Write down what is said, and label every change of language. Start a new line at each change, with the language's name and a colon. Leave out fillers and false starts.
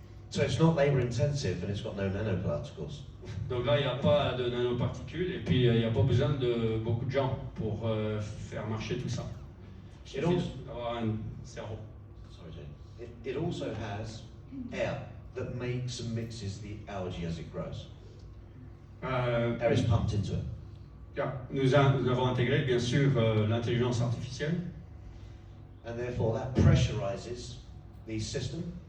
English: So it's not labour intensive and it's got no nanoparticles.
French: Donc là, il n'y a pas de nanoparticules et puis il n'y a pas besoin de beaucoup de gens pour faire marcher tout ça. Il
English: It
French: suffit
English: also,
French: d'avoir un cerveau.
English: sorry, Jane. It also has air that makes and mixes the algae as it grows. Air is pumped into it.
French: Nous avons intégré bien sûr l'intelligence artificielle.
English: And therefore that pressurizes the system.